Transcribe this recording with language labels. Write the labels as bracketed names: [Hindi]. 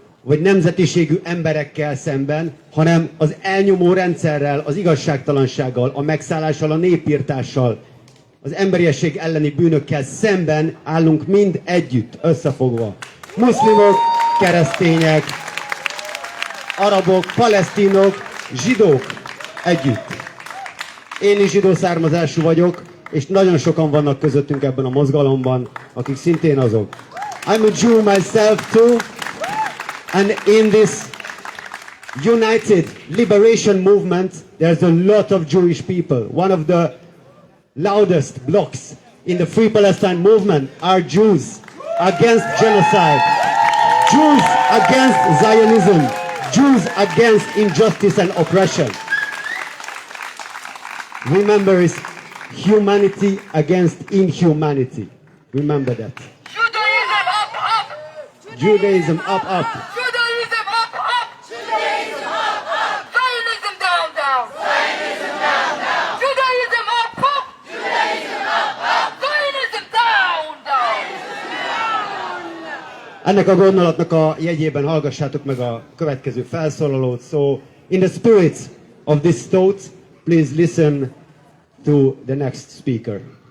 [Hungarian] vagy nemzetiségű emberekkel szemben, hanem az elnyomó rendszerrel, az igazságtalansággal, a megszállással, a népírtással, az emberiesség elleni bűnökkel szemben állunk mind együtt, összefogva. Muszlimok, keresztények, arabok, palesztinok, zsidók együtt. Én is zsidó származású vagyok, és nagyon sokan vannak közöttünk ebben a mozgalomban, akik szintén azok. [English] I'm a Jew myself too, and in this united liberation movement, there's a lot of Jewish people. One of the loudest blocks in the Free Palestine movement are Jews against genocide, Jews against Zionism, Jews against injustice and oppression. Remember, it's humanity against inhumanity. Remember that. Judaism up, up! Judaism up, up. Judaism up, up! Judaism up, up! Zionism down, down! Zionism down, down! Judaism up, up! Judaism up, up! Zionism down, down! [Hungarian] Ennek a gondolatnak a jegyében hallgassátok meg a következő felszólalót. [English] So, in the spirit of this thought, please listen to the next speaker.